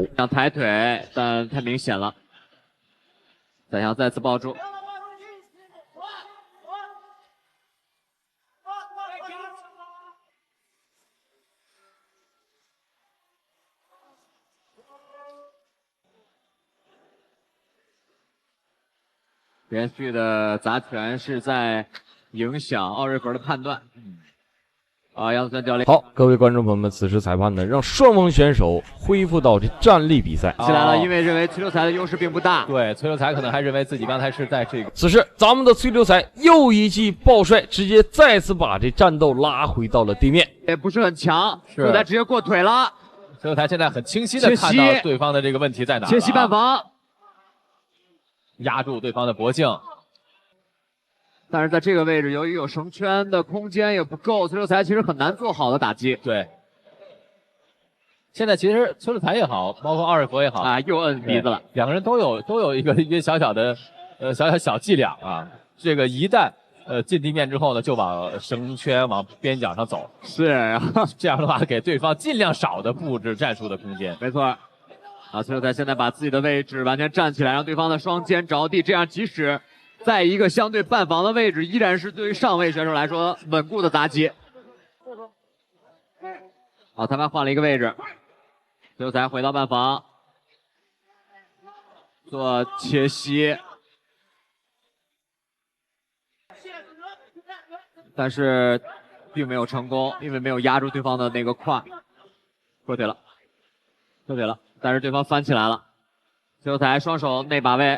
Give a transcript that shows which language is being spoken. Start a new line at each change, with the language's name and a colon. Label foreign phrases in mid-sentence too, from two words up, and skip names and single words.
Chinese: 想抬腿，但太明顯了。再想再次抱住，連續的砸拳是在影響奧瑞弗的判斷。楊子川教練。好，各位觀眾朋友們，此時裁判呢讓雙方選手恢復到這站立比賽。起來了，因為認為崔流才的優勢並不大。對，崔流才可能還認為自己剛才是在這個。此時，咱們的崔流才又一記抱摔，直接再次把這戰鬥拉回到了地面。也不是很強，崔流才直接過腿了。崔流才現在很清晰的看到對方的這個問題在哪。切西半防，壓住對方的脖頸。但是在這個位置，由於有繩圈的空間也不夠，崔流才其實很難做好的打擊。對，現在其實崔流才也好，包括奧瑞弗也好又摁鼻子了。兩個人都有一個小小的小伎倆啊。這個一旦進地面之後呢，就往繩圈往邊角上走。是，然後這樣的話給對方盡量少的布置戰術的空間。沒錯。崔流才現在把自己的位置完全站起來，讓對方的雙肩着地，這樣即使在一个相对半防的位置，依然是对于上位选手来说稳固的砸击。好，裁判换了一个位置，崔秀才回到半防，做切膝，但是并没有成功，因为没有压住对方的那个胯，脱腿了，脱腿了，但是对方翻起来了，崔秀才双手内把位。